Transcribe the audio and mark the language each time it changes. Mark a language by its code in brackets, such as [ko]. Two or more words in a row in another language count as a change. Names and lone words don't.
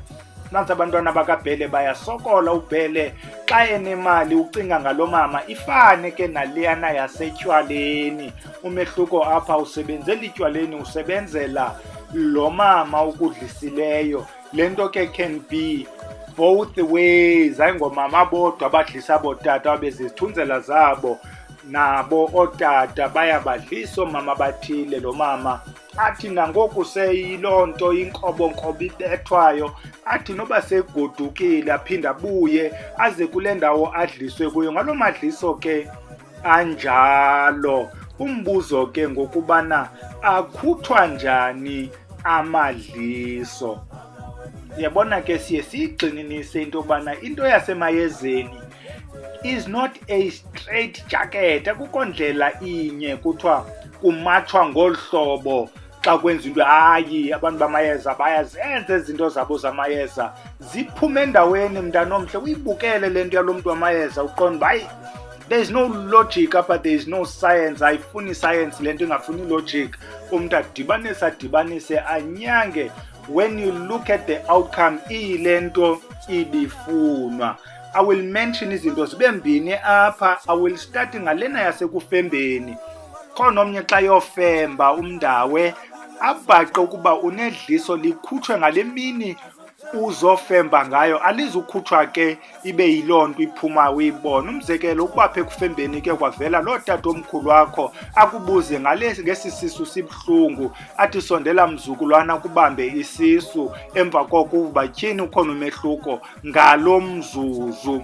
[xh] Nansi abantwana bakabhele bayasokola. Ubhele xa enemali ucinga ngalo mama, ifane ke naliyana yasetywaleni. Umehluko apha usebenzela itywaleni, usebenzela lo mama ukudlisileyo. Le nto ke [en] can be both ways, [xh] hayi ngomama bodwa abadlisa bootata bezizithunzela zabo, nabo ootata bayabadlisa oomama bathile. Lo mama athi nangoku seyiloo nto inkobonkobo ibethwayo, athi noba segodukile aphinde abuye aze kule ndawo adliswe kuyo. Ngaloo madliso ke anjalo, umbuzo ke ngokubana akhuthwa njani amadliso. Yabona ke siye siyigxininise into yokubana into yasemayezeni [en] is not a straight jacket. [xh] Akukho ndlela inye kuthiwa kumatshwa ngolu hlobo xa kwenza into. Hayi, abantu bamayeza bayazenza izinto zabo zamayeza ziphume endaweni. Mntanomhle, uyibukele le nto yalo mntu wamayeza uqonda uba hayi, [en] there is no logic apha, there is no science. [xh] Ayifuni science le nto, ingafuni logic. Umntu adibanise anyange. [en] When you look at the outcome, [xh] iyile nto ibifunwa. [en] I will mention [xh] izinto zibe mbini apha. [en] I will start [xh] ngalena yasekufembeni. Khona omnye xa yofemba umndawe abhaqe ukuba unedliso likhutshwe ngale mini uzofemba ngayo, alizukhutshwa ke ibe yiloo nto iphuma uyibona. Umzekelo, ukuba apha ekufembeni ke kwavela loo tata omkhulu wakho akubuze ngesi sisu sibuhlungu, athi sondela mzukulwana kubambe isisu, emva koko uba tyhini ukhona umehluko ngalo mzuzu.